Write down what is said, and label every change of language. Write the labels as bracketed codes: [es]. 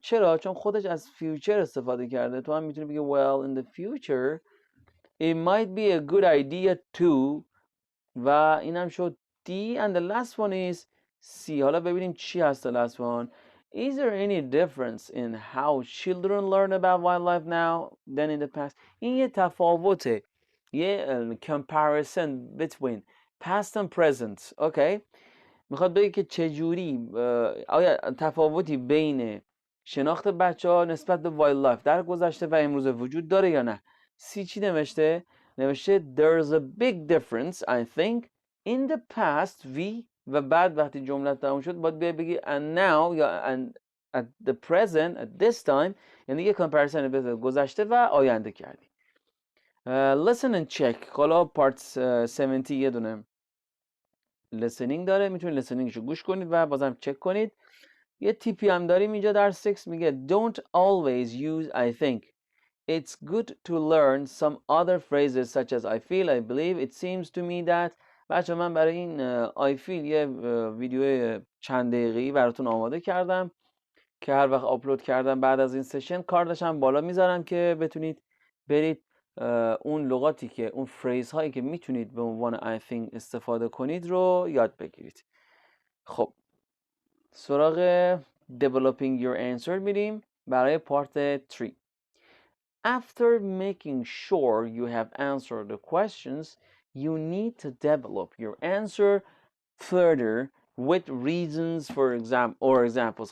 [fa] چرا؟ چون خودش از future استفاده کرده. تو هم میتونی بگه [en] well in the future it might be a good idea too. [fa] و اینم شد [en] D. and the last one is C. [fa] حالا ببینیم چی هست [en] the last one. Is there any difference in how children learn about wildlife now than in the past؟ [fa] این یه تفاوته، یه [en] comparison between past and present. [fa] اوکی، میخواد بگه که چجوری آیا تفاوتی بین شناخت بچه ها نسبت به wildlife در گذشته و امروز وجود داره یا نه. سی چی نوشته؟ نوشته [en] there's a big difference I think in the past we. [fa] و بعد وقتی جمله تموم شد باید بگی [en] and now [fa] یا [en] and at the present at this time، [fa] یعنی یه کامپریسن بین گذشته و آینده کردی. [en] listen and check. [fa] حالا پارت 70 یه دونه listening داره، میتونید listeningشو گوش کنید و بازم چک کنید. یه تیپی هم داریم اینجا در 6 میگه [en] don't always use I think. It's good to learn some other phrases such as I feel, I believe, it seems to me that. [fa] بچه من برای این [en] I feel [fa] یه ویدیو چند دقیقه‌ای براتون آماده کردم که هر وقت آپلود کردم بعد از این سشن کاردش هم بالا میذارم که بتونید برید اون لغاتی که اون فریز هایی که میتونید به عنوان [en] I think [fa] استفاده کنید رو یاد بگیرید. خب سراغ [en] developing your answer [fa] میریم برای پارت 3. [en] After making sure you have answered the questions, you need to develop your answer further with reasons for examples.